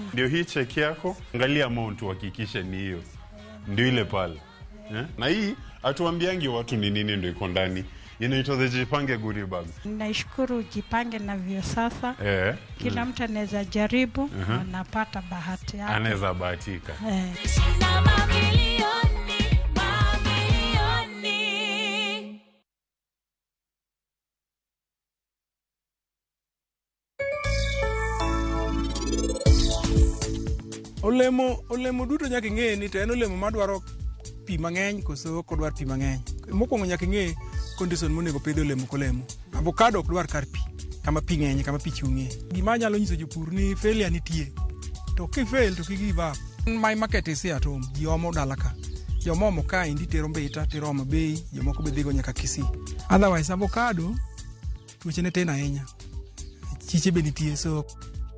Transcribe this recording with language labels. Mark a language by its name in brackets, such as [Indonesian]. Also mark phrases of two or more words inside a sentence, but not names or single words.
[Swahili] Ndio hii cheki yako, angalia amount uhakikishe ni hiyo. Ndio ile pale. Na hii atuambiangi watu ni nini ndio iko ndani. Inaitwa [English] the Jipange Goodie Bag. [Swahili] Nashukuru Jipange na vyo sasa. Kila mtu anaweza jaribu, anapata bahati yake. Anaweza bahatika. [Luo (Kenya and Tanzania)] Olemo duto nyaka ng'e ni to en olemo madwaro pi mang'eny koso ok odwar pi mang'eny. Mokwongo nyaka ng'e condition monego pidho olemo kolemo. Avocado ok dwar kar pi, kama pi ng'eny, kama pi chung'ie. Gima nyalo nyiso jopur ni failure nitie. To kifail [English] to give up. My market is here at home. [Luo (Kenya and Tanzania)] Jomo dalaka. Jomo ka indi tero mbeta, tero Homa Bay, jomoko be dhigo nyaka Kisii. Otherwise avocado tuoche ne tena ahinya. Chiche be nitie, so